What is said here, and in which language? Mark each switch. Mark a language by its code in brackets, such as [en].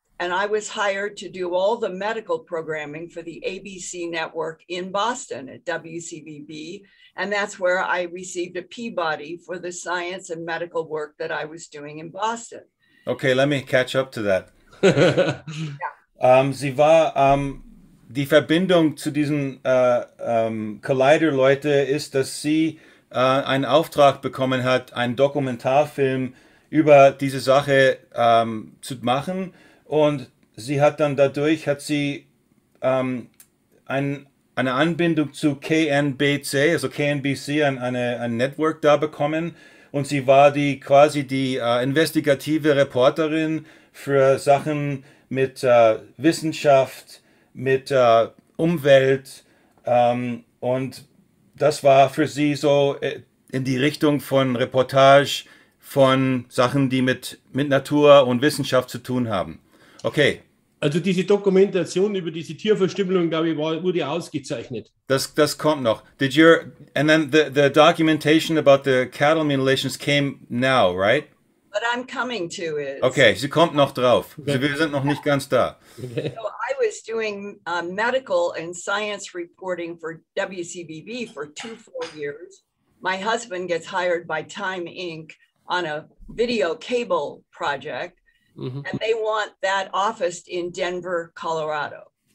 [en] And I was hired to do all the medical programming for the ABC network in Boston at WCVB. And that's where I received a Peabody for the science and medical work that I was doing in Boston. Okay, let me catch up to that. [de] Sie war, die Verbindung zu diesen Collider-Leute ist, dass sie einen Auftrag bekommen hat, einen Dokumentarfilm über diese Sache zu machen. Und sie hat dann dadurch, eine Anbindung zu KNBC, also KNBC, ein Network da bekommen. Und sie war quasi die investigative Reporterin für Sachen mit Wissenschaft, mit Umwelt, Und das war für sie so in die Richtung von Reportage, von Sachen, die mit Natur und Wissenschaft zu tun haben. Okay. Also diese Dokumentation über diese Tierverstümmelung, glaube ich, wurde ausgezeichnet. Das kommt noch. [en] And then the documentation about the cattle mutilations came now, right? But I'm coming to it. [de] Okay, sie kommt noch drauf. Okay. Wir sind noch nicht ganz da. Okay. [en] So I was doing medical and science reporting for WCBB for 2 full years. My husband gets hired by Time Inc. on a video cable project. Mm-hmm. And they want that officed in Denver, Colorado.